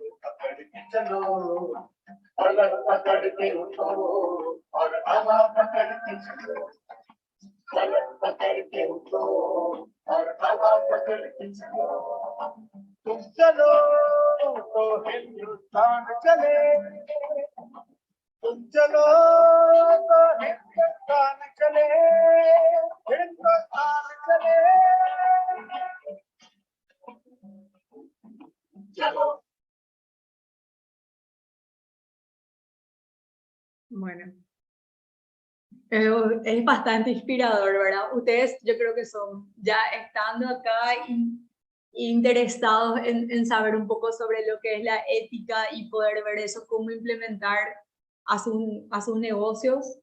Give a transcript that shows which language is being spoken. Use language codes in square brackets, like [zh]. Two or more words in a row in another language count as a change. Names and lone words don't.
[hi] पकड़ के चलो पलक पकड़ के उठो और हवा पकड़ के चलो पलक पकड़ के उठो और हवा पकड़ के चलो तुम चलो तो हिंदुस्तान चले तुम चलो तो हिंदुस्तान चले हिंदुस्तान चले [es] Bueno, es bastante inspirador, ¿verdad? Ustedes yo creo que son ya estando acá interesados en saber un poco sobre lo que es la ética y poder ver eso, cómo implementar a sus negocios.